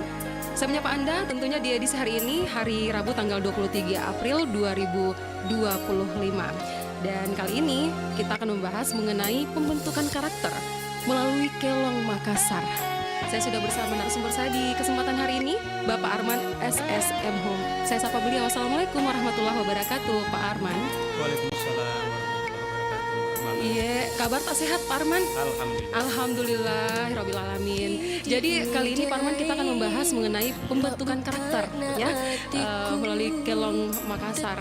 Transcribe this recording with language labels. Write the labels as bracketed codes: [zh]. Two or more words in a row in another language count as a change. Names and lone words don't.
[id] Saya menyapa Anda tentunya di edisi hari ini, hari Rabu tanggal 23 April 2025. Dan kali ini kita akan membahas mengenai pembentukan karakter melalui Kelong Makassar. Saya sudah bersama narasumber saya di kesempatan hari ini, Bapak Arman SSM Home. Saya sapa beliau. [ar] السلام عليكم ورحمة الله وبركاته, [id] Pak Arman. [ar] وعليكم السلام ورحمة الله وبركاته. [id] Iya, kabar tak sehat Pak Arman? Alhamdulillah. [ar] الحمد لله، آمين. [id] Jadi kali ini Pak Arman kita akan membahas mengenai pembentukan karakter ya melalui Kelong Makassar.